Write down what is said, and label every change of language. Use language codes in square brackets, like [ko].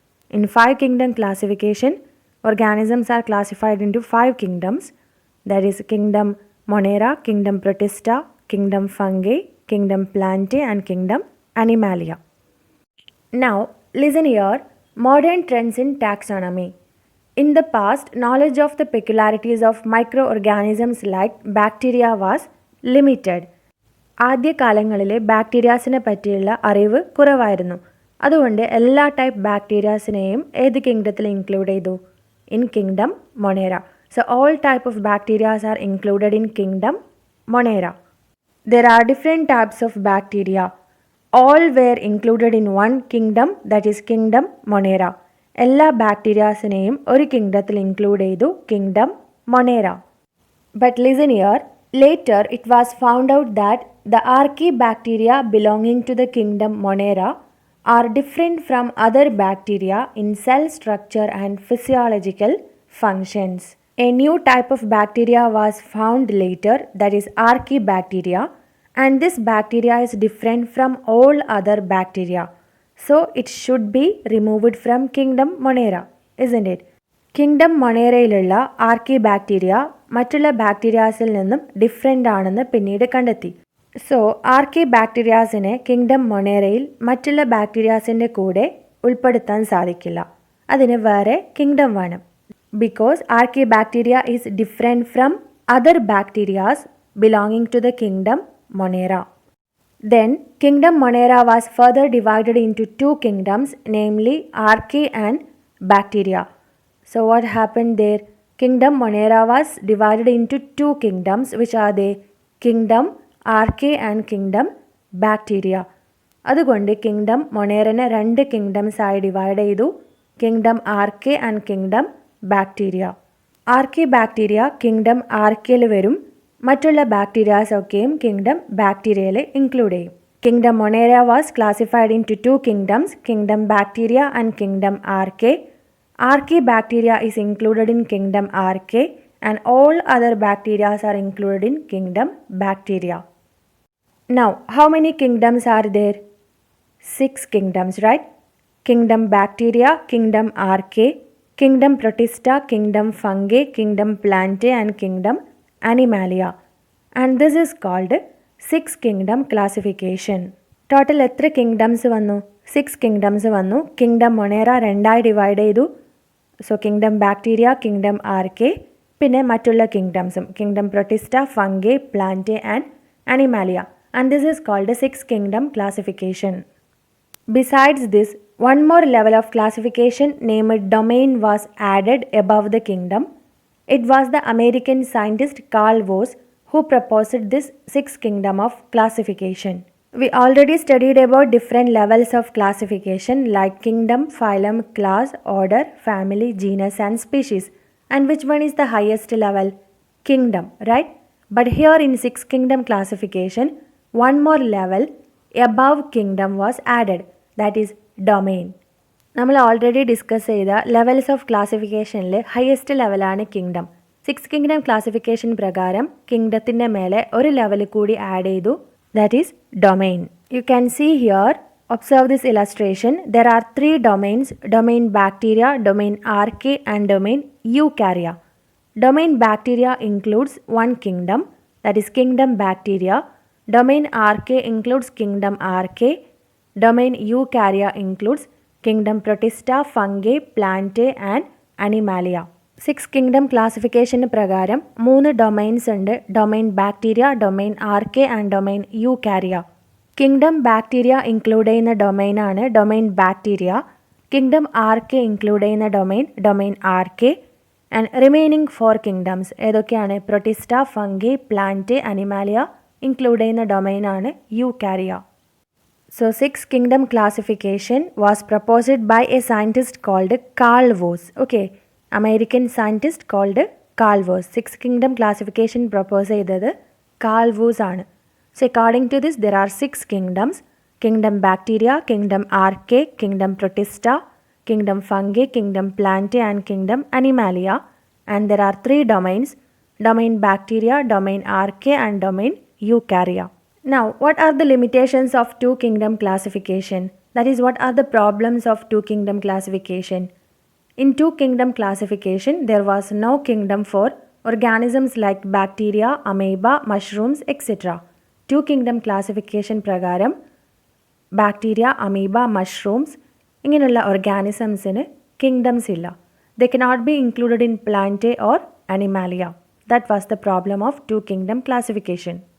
[en] In five kingdom classification, organisms are classified into five kingdoms, that is kingdom Monera, kingdom Protista, kingdom Fungi, kingdom Plantae and kingdom Animalia. Now, listen here, modern trends in taxonomy. In the past, knowledge of the peculiarities of microorganisms like bacteria was limited. [ml] ആദ്യകാലങ്ങളിലെ ബാക്ടീരിയാസിനെ പറ്റിയുള്ള അറിവ് കുറവായിരുന്നു. അതുകൊണ്ട് എല്ലാ type ബാക്ടീരിയാസിനെയും ഏത് കിങ്ഡത്തിൽ include ചെയ്തു? [en] In kingdom Monera. So all type of bacterias are included in kingdom Monera. There are different types of bacteria. All were included in one kingdom, that is kingdom Monera. [ml] എല്ലാ ബാക്ടീരിയാസിനെയും ഒരു കിങ്ഡത്തിൽ include ചെയ്തു, kingdom മൊണേര. [en] But listen here, later it was found out that the archaebacteria belonging to the kingdom Monera are different from other bacteria in cell structure and physiological functions. A new type of bacteria was found later, that is archaebacteria, and this bacteria is different from all other bacteria. So it should be removed from kingdom Monera, isn't it? [ml] Kingdom മൊണേറയിലുള്ള ആർക്കിബാക്ടീരിയ മറ്റുള്ള ബാക്ടീരിയാസിൽ നിന്നും different ആണെന്ന് പിന്നീട് കണ്ടെത്തി. So ആർക്കിബാക്ടീരിയാസിനെ kingdom മൊണേറയിൽ മറ്റുള്ള ബാക്ടീരിയാസിൻ്റെ കൂടെ ഉൾപ്പെടുത്താൻ സാധിക്കില്ല. അതിന് വേറെ കിങ്ഡം വേണം. [en] Because archaebacteria is different from other bacterias belonging to the kingdom Monera. Then kingdom Monera was further divided into two kingdoms, namely archaea and bacteria. So what happened there? Kingdom Monera was divided into two kingdoms, which are the kingdom archaea and kingdom bacteria. [ml] അതുകൊണ്ട് kingdom മൊണേറനെ രണ്ട് kingdoms ആയി divide ചെയ്തു, kingdom ആർക്കെ and kingdom bacteria. ആർക്കെ bacteria kingdom ആർക്കയിൽ വരും, മറ്റുള്ള bacterias ഒക്കെയും kingdom ബാക്ടീരിയയിൽ include ചെയ്യും. [en] Kingdom Monera was classified into two kingdoms, kingdom bacteria and kingdom archaea. Archaebacteria is included in kingdom Archaea and all other bacteria are included in kingdom Bacteria. Now, how many kingdoms are there? 6 kingdoms, right? Kingdom Bacteria, kingdom Archaea, kingdom Protista, kingdom Fungi, kingdom Plantae and kingdom Animalia. And this is called 6 kingdom classification. [ml] Total എത്ര kingdoms വന്നു? 6 kingdoms വന്നു. Kingdom Monera രണ്ടായി divide ചെയ്തു. So kingdom bacteria, kingdom ആർക്കെ, പിന്നെ മറ്റുള്ള കിങ്ഡംസും kingdom Protista, fungi, പ്ലാന്റെ and Animalia. [en] And this is called 6 kingdom classification. Besides this, one more level of classification named domain was added above the kingdom. It was the American scientist Carl Woese who proposed this 6 kingdom of classification. We already studied about different levels of classification like kingdom, phylum, class, order, family, genus and species. And which one is the highest level? Kingdom, right? But here in 6 kingdom classification, one more level above kingdom was added, that is domain. [ml] നമ്മൾ already discuss ചെയ്ത levels of ക്ലാസിഫിക്കേഷനിൽ highest ലെവലാണ് kingdom. 6 kingdom classification പ്രകാരം കിങ്ഡത്തിൻ്റെ മേലെ ഒരു level കൂടി add ചെയ്തു, [en] that is domain. You can see here, observe this illustration. There are 3 domains, domain bacteria, domain archaea and domain eukarya. Domain bacteria includes one kingdom, that is kingdom bacteria. Domain archaea includes kingdom archaea. Domain eukarya includes kingdom protista, fungi, plantae and animalia. [ml] 6 kingdom classification പ്രകാരം 3 domains ഉണ്ട്, domain bacteria, domain ആർക്കെ and domain യൂകാരിയ. Kingdom bacteria include ചെയ്യുന്ന ഡൊമൈനാണ് domain bacteria. Kingdom ആർക്കെ include ചെയ്യുന്ന domain ആർക്കെ. And remaining 4 kingdoms ഏതൊക്കെയാണ്? Protista, fungi, പ്ലാന്റെ, Animalia include ചെയ്യുന്ന ഡൊമൈനാണ് യൂകാരിയ. [en] So 6 kingdom classification was proposed by a scientist called Carl Woese. Okay, American scientist called Carl Woese. [ml] 6 kingdom classification propose ചെയ്തത് Carl Woese ആണ്. [en] So according to this, there are 6 kingdoms. kingdom bacteria, kingdom archaea, kingdom protista, kingdom fungi, kingdom plantae and kingdom animalia, and there are 3 domains: domain bacteria, domain archaea and domain eukarya. Now, what are the limitations of two kingdom classification? That is, what are the problems of two kingdom classification? In two kingdom classification, there was no kingdom for organisms like bacteria, amoeba, mushrooms, etc. [ml] Two kingdom classification പ്രകാരം bacteria, amoeba, mushrooms ഇങ്ങനെയുള്ള ഓർഗാനിസംസിന് kingdoms ഇല്ല. [en] They cannot be included in plantae or animalia. That was the problem of two kingdom classification.